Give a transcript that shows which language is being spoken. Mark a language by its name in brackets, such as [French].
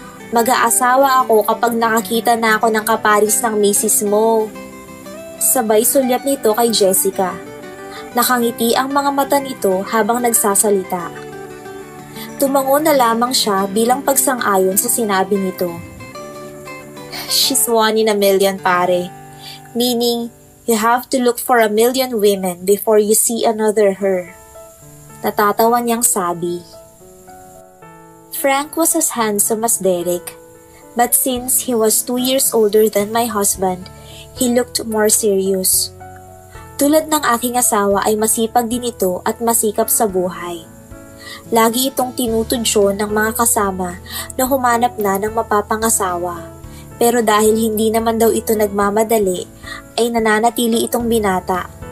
[Filipino] Mag-aasawa ako kapag nakakita na ako ng kaparis ng misis mo. Sabay sulyap nito kay Jessica. Nakangiti ang mga mata nito habang nagsasalita. Tumango na lamang siya bilang pagsang-ayon sa sinabi nito. [English] She's 1 in a million pare. Meaning, you have to look for 1,000,000 women before you see another her. [Filipino] Natatawa niyang sabi. [English] Frank was as handsome as Derek, but since he was 2 years older than my husband, he looked more serious. [Filipino] Tulad ng aking asawa ay masipag din ito at masikap sa buhay. Lagi itong tinutudyo ng mga kasama na humanap na ng mapapangasawa. Pero dahil hindi naman daw ito nagmamadali, ay nananatili itong binata.